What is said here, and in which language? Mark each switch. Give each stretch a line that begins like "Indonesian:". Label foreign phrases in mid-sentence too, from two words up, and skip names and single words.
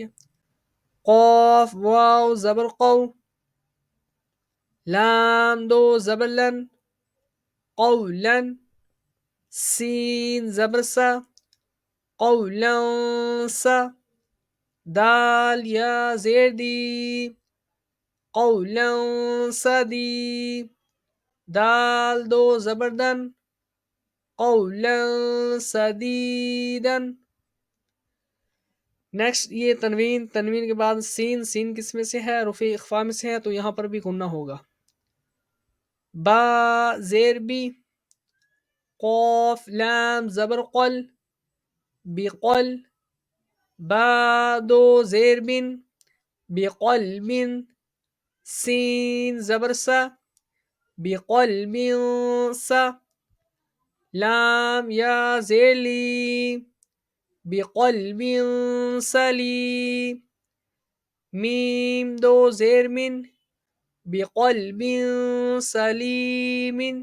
Urdu: قاف واو زبر قو، لام دو زبر لن، قولن، سین زبر سا، قولن سا، دال یا زیر دی، قولن سدی، دال دو زبر دن، قولن سدیدن۔ نیکسٹ، یہ تنوین کے بعد سین کس میں سے ہے؟ حرف اخفا میں سے ہے، تو یہاں پر بھی غنہ ہوگا۔ با زیر بی، قاف لام زبر قل، بقل، با دو زیر بن، بقلب، سین زبر سا، بقلب سا، لام یا زیر لی، بقلب سلی، میم دو زیر من، بقلب سلیم۔